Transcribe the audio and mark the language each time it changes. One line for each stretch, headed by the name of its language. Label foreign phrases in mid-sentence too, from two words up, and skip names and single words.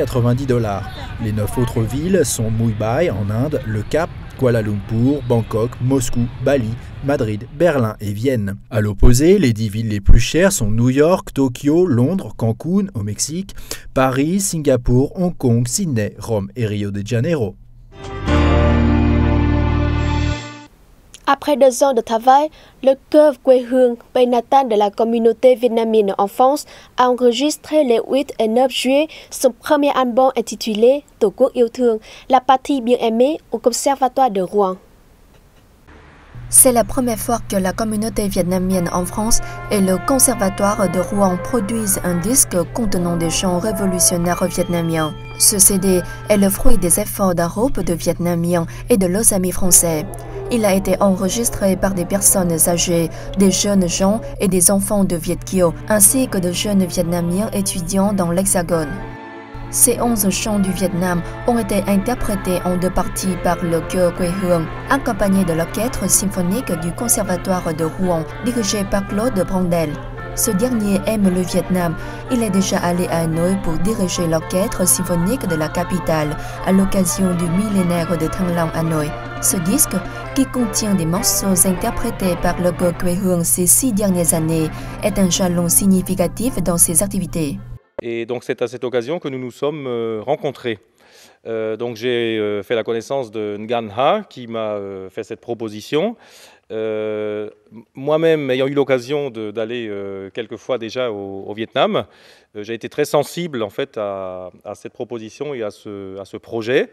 French: Les 9 autres villes sont Mui Bai en Inde, Le Cap, Kuala Lumpur, Bangkok, Moscou, Bali, Madrid, Berlin et Vienne. À l'opposé, les 10 villes les plus chères sont New York, Tokyo, Londres, Cancun au Mexique, Paris, Singapour, Hong Kong, Sydney, Rome et Rio de Janeiro. Après 2 ans de travail, le chœur quê hương, pays natal de la communauté vietnamienne en France, a enregistré le 8 et 9 juillet son premier album intitulé Tổ quốc yêu thương, la patrie bien aimée au Conservatoire de Rouen. C'est la première fois que la communauté vietnamienne en France et le Conservatoire de Rouen produisent un disque contenant des chants révolutionnaires vietnamiens. Ce CD est le fruit des efforts d'un groupe de Vietnamiens et de leurs amis français. Il a été enregistré par des personnes âgées, des jeunes gens et des enfants de Viet Kieu, ainsi que de jeunes Vietnamiens étudiants dans l'Hexagone. Ces 11 chants du Vietnam ont été interprétés en 2 parties par le chœur quê hương, accompagné de l'orchestre symphonique du Conservatoire de Rouen, dirigé par Claude Brandel. Ce dernier aime le Vietnam. Il est déjà allé à Hanoï pour diriger l'orchestre symphonique de la capitale à l'occasion du millénaire de Thăng Long Hanoï. Ce disque, qui contient des morceaux interprétés par le chœur quê hương ces 6 dernières années, est un jalon significatif dans ses activités. Et donc c'est à cette occasion que nous nous sommes rencontrés. Donc j'ai fait la connaissance de Ngan Ha qui m'a fait cette proposition. Moi-même ayant eu l'occasion d'aller quelques fois déjà au Vietnam, j'ai été très sensible en fait à cette proposition et à ce projet.